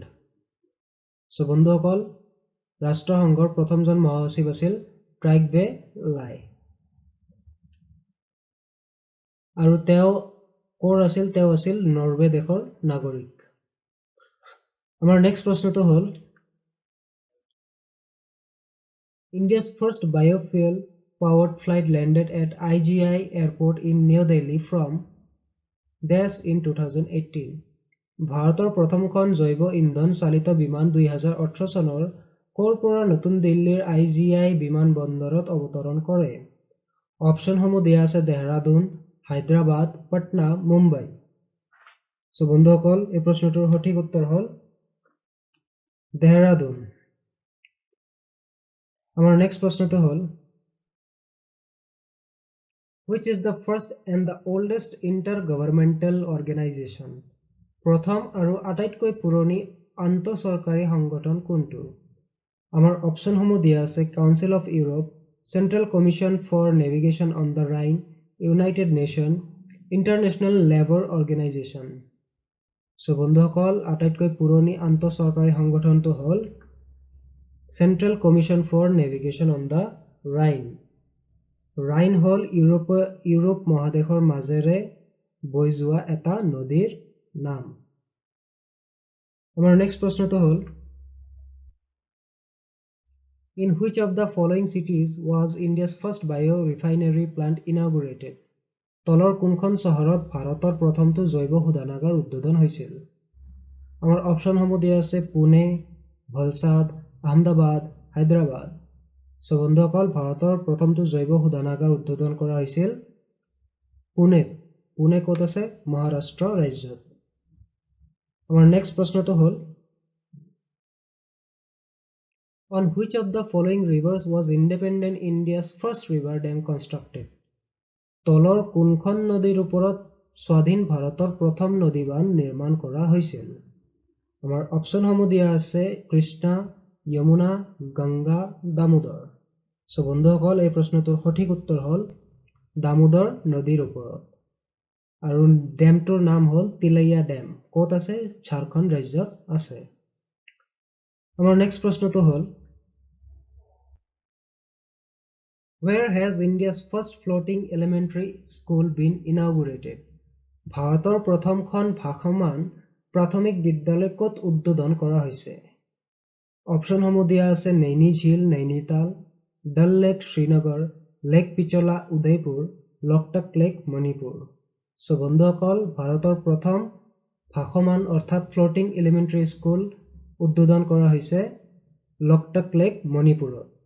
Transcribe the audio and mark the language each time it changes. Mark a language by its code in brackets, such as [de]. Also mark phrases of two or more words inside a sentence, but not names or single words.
[as] সো বন্ধুসকল ৰাষ্ট্ৰসংঘৰ প্ৰথমজন মহাসচিব আছিল ট্ৰাইগভে লাই আৰু তেওঁ ক'ৰ আছিল? তেওঁ আছিল নৰৱে দেশৰ নাগৰিক। আমাৰ নেক্সট প্ৰশ্নটো হ'ল [en] India's first biofuel powered flight landed at IGI airport in New Delhi from Dash in 2018. [as] ভাৰতৰ প্ৰথমখন জৈৱ ইন্ধন চালিত বিমান 2018 চনৰ ক'ৰ পৰা নতুন দিল্লীৰ IGI বিমানবন্দৰত অৱতৰণ কৰে? অপচনসমূহ দিয়া আছে দেহৰাদুন, হায়দৰাবাদ, পাটনা, মুম্বাই। সো বন্ধুসকল এই প্ৰশ্নটোৰ সঠিক উত্তৰ হ'ল দেহৰাদুন। আমাৰ নেক্সট প্ৰশ্নটো হ'ল [en] Which is the first and the oldest intergovernmental organization? [as] প্ৰথম আৰু আটাইতকৈ পুৰণি আন্তঃচৰকাৰী সংগঠন কোনটো? আমাৰ অপচনসমূহ দিয়া আছে কাউন্সিল অফ ইউৰোপ, চেন্ট্ৰেল কমিশ্যন ফৰ নেভিগেশ্যন অন দ্য ৰাইন, ইউনাইটেড নেশ্যন, ইণ্টাৰনেশ্যনেল লেবৰ অৰ্গেনাইজেশ্যন। সো বন্ধুসকল আটাইতকৈ পুৰণি আন্তঃচৰকাৰী সংগঠনটো হ'ল চেন্ট্ৰেল কমিশ্যন ফৰ নেভিগেশ্যন অন দ্য ৰাইন। ৰাইন হ'ল ইউৰোপ মহাদেশৰ মাজেৰে বৈ যোৱা এটা নদীৰ নাম। [en] আমাৰ নেক্সট প্ৰশ্নটো হ'ল In which of the following cities was India's first biorefinery plant inaugurated? [as] তলৰ কোনখন চহৰত ভাৰতৰ প্ৰথমটো জৈৱ শোধনাগাৰ উদ্বোধন হৈছিল? আমাৰ অপচনসমূহ দিয়া আছে পুনে, ভলসাদ, আহমেদাবাদ, হায়দৰাবাদ। সো বন্ধুসকল ভাৰতৰ প্ৰথমটো জৈৱ শোধনাগাৰ উদ্বোধন কৰা হৈছিল পুনেত। পুনে ক'ত আছে? মহাৰাষ্ট্ৰ ৰাজ্যত। আমাৰ নেক্সট প্ৰশ্নটো হ'ল [en] On which of the following rivers was independent India's first river dam constructed? [as] তলৰ কোনখন নদীৰ ওপৰত স্বাধীন ভাৰতৰ প্ৰথম নদীবান্ধ নিৰ্মাণ কৰা হৈছিল? আমাৰ অপচনসমূহ দিয়া আছে কৃষ্ণা, যমুনা, গংগা, দামোদৰ। সো বন্ধুসকল এই প্ৰশ্নটোৰ সঠিক উত্তৰ হ'ল দামোদৰ নদীৰ ওপৰত। আৰু ডেমটোৰ নাম হ'ল তিলাইয়া ডেম। ক'ত আছে? ঝাৰখণ্ড ৰাজ্যত আছে। আমাৰ নেক্সট প্ৰশ্নটো হ'ল [en] Where has India's first floating elementary school been inaugurated? [as] ভাৰতৰ প্ৰথমখন ভাসমান প্ৰাথমিক বিদ্যালয় ক'ত উদ্বোধন কৰা হৈছে? অপচনসমূহ দিয়া আছে নৈনী ঝিল, নৈনীতাল, ডল লেক, শ্ৰীনগৰ, লেক পিছলা, উদয়পুৰ, লোকটাক লেক, মণিপুৰ। সো বন্ধুসকল ভাৰতৰ প্ৰথম ভাসমান অৰ্থাৎ [en] floating elementary school [as] উদ্বোধন কৰা হৈছে লোকটাক লেক, মণিপুৰত।